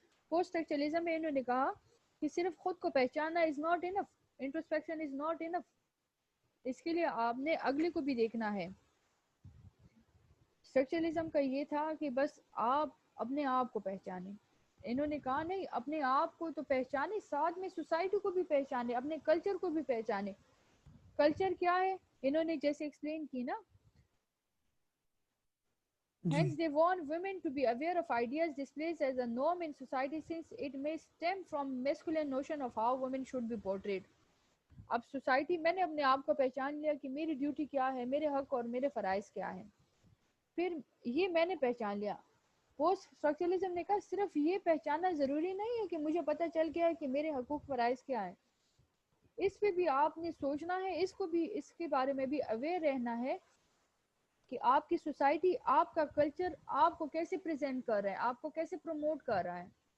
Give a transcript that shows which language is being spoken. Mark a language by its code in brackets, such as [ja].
[ur] Post structuralism میں انہوں نے کہا کہ صرف خود کو پہچاننا is not enough, introspection is not enough, اس کے لیے آپ نے اگلے کو بھی دیکھنا ہے. اسٹرکچرلزم کا یہ تھا کہ بس آپ اپنے آپ کو پہچانیں. انہوں نے کہا نہیں, اپنے آپ کو تو پہچانے, ساتھ میں سوسائٹی کو بھی پہچانے, اپنے کلچر کو بھی پہچانے. [en] Culture کیا ہے انہوں نے جیسے ایکسپلین کی نا, hence they want women to be aware of ideas displaced as a norm in society since it may stem from masculine notion of how women should be portrayed. [ur] اب سوسائٹی, میں نے اپنے آپ کو پہچان لیا کہ میری ڈیوٹی کیا ہے, میرے حق اور میرے فرائض کیا ہیں, پھر یہ میں نے پہچان لیا. پوسٹ اسٹرکچرلزم نے کہا صرف یہ پہچاننا ضروری نہیں ہے کہ مجھے پتہ چل گیا ہے کہ میرے حقوق فرائض کیا ہیں, اس پہ بھی آپ نے سوچنا ہے, اس کو بھی, اس کے بارے میں بھی اویئر رہنا ہے کہ آپ کی سوسائٹی, آپ کا کلچر آپ کو کیسے پریزنٹ کر رہا ہے, آپ کو کیسے پروموٹ کر رہا ہے.